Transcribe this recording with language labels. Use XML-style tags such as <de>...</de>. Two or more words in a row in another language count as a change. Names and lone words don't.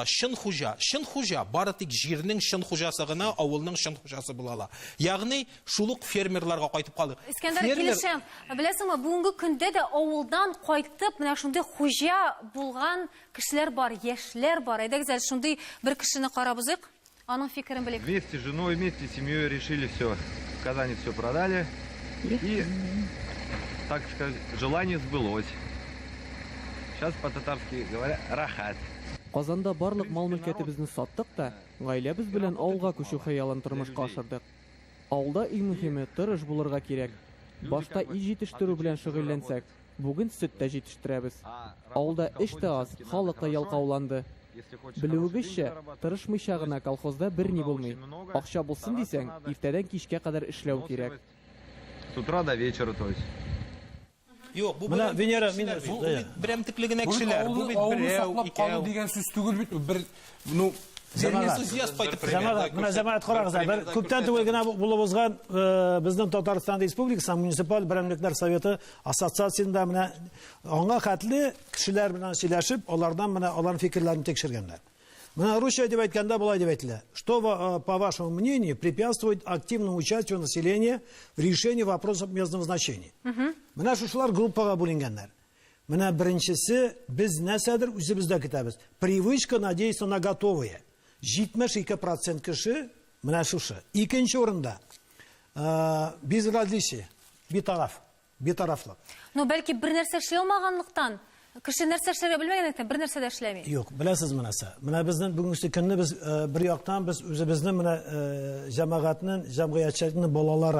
<tt>Шын хуҗа, бары тик җирнең шын хуҗасы гына авылның шын хуҗасы була ала. Ягъни шулык фермерларга кайтып калдык. Искәндәр, килешәм. Беләсеңме, бүгенге көндә дә авылдан кайтып, менә шундый хуҗа булган кешеләр бар, яшьләр бар. Әйдәгез әле шундый бер кешене карабызык. Аның фикерен белик.</tt> <ru>Вместе с женой, вместе с семьей решили все. В Казани все продали. И, так сказать, желание сбылось. Сейчас по-татарски говоря,</ru> <tt>рахат. Казанда барлык мал-мөлкәтебезне саттык та, гаиләбез белән авылга күчү хыялын тормышка ашырдык. Авылда иң мөһиме тырыш булырга кирәк. Башта ил җитештерү белән шөгыльләнсәк, бүген сөт тә җитештерәбез. Авылда эш тә аз, халык та ялкауланды. Белүегезчә, тырышмыйча гына колхозда берни булмый. Акча булсын дисәң, иртәдән кичкә кадәр эшләү кирәк.</tt> <ru>С утра до вечера, то есть.</ru> <tt>Юк, бу Менә Венера, берәмтекле генә кешеләр. Бу бит берәү, икәү. Дигән сүз түгел бит, бер ну Энтузиаст кайтып Җәмәгать, менә җәмәгать карагыз, бер күптән түгел генә булып узган безнең Татарстан Республикасы муниципаль берәмлекләр советы ассоциациясендә менә аңа хәтле кешеләр белән сөйләшеп, алардан менә аларның фикерләрен текшергәннәр. Менә Русия дип әйткәндә булай дип әйтелә.</tt> <ru>Что, по вашему мнению, препятствует активному участию населения в решении вопросов местного значения?</ru> <tt>Менә шушылар группага бүленгәннәр. Менә беренчесе, без нәрсәдер үзебездә көтәбез.</tt> <ru>Привычка надеяться на готовое.</ru> <tt>72% кеше менә шушы. Икенче урында безразличие, битарафлык. Ну, бәлки бер нәрсә эшли алмаганлыктан, кеше нәрсә эшләргә белмәгәнлектән бер нәрсә дә эшләми. Юк, беләсез менәсе. Менә безнең бүгенге көнне без бер яктан без үзебезнең менә җәмәгатьнең, җәмгыятьчелекнең балалары.</tt>